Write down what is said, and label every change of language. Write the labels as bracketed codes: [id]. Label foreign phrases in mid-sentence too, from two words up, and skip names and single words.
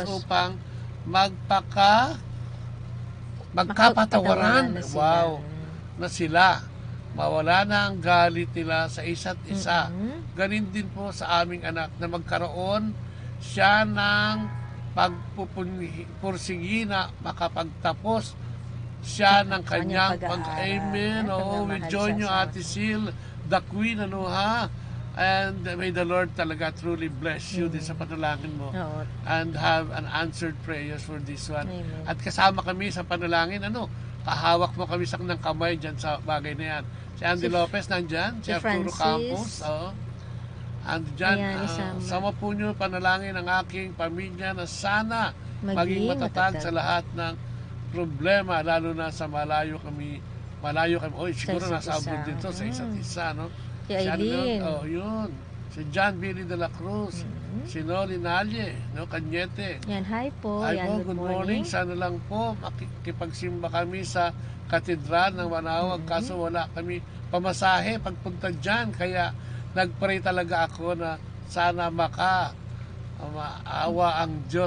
[tl] upang magkapatawaran. Wow! Na sila mawala na ang galit nila sa isa't isa. Ganin din po sa aming anak na magkaroon siya ng pagpupursigi na makapagtapos siya ng kanyang Amen. [en] We join you, Ate Sil, the Queen, and may the Lord talaga truly bless you [tl] din sa panalangin mo [en] and have an answered prayers for this one. [tl] Amen. At kasama kami sa panalangin, kahawak mo kami ng kamay dyan sa bagay na yan. Si Andy Lopez nandyan, si Arturo Campos, andyan, sama po nyo panalangin ang aking pamilya na sana maging matatag sa lahat ng problema, lalo na sa malayo kami, siguro nasa abroad dito, sa isa't isa, Si Aileen. yun. Si John Billy de la Cruz. Si Noli Nalye, no, Kanyete. Yan, hi po. Hi Yan, po, [en] good morning. [tl] Sana lang po makikipagsimba kami sa katedral ng Manawag. Kaso wala kami pamasahe pagpunta dyan. Kaya nagpray talaga ako na sana maawa ang Diyos.